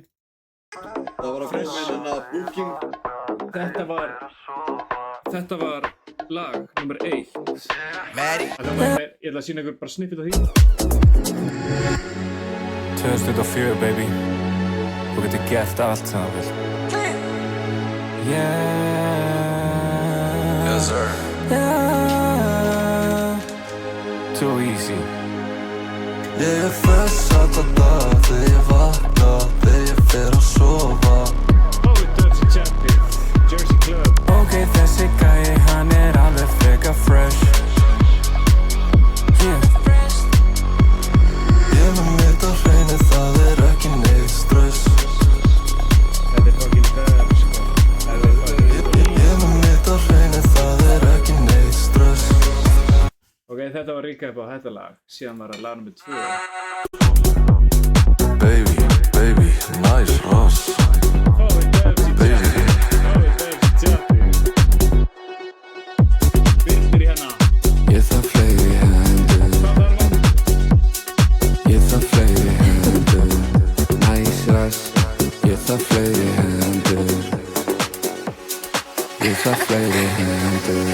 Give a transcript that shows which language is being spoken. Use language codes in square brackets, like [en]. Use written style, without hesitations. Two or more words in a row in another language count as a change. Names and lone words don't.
[is] Það var að koma inn hennar booking. Þetta var lag nummer 1. Ég ætla að sína ykkur bara snippet af því. [en] 2004, baby. [is] Þú getur gert allt sem það vil. [en] Yeah. Yes, sir. Yeah. Too easy. [is] Ég er föss alla dag þegar ég vakna, þegar ég fer að sofa. [en] Dirty Champion, Jersey Club. [is] Ok, þessi gæi, hann er alveg freka fresh. [en] Yeah. [is] Ég með mitt á hreinu, það er ekki neitt stress. Þetta er fucking döf, sko. Ég með mitt á hreinu, það er ekki neitt stress. Ok, þetta var recap á þetta lag. Síðan var það lag nummer 2. [en] Baby, nice Ross. Baby. [is] Vildur í hérna. Ég þarf fleiri hendur. Ég þarf fleiri hendur. Nice Ross. Ég þarf fleiri hendur. Ég þarf fleiri hendur.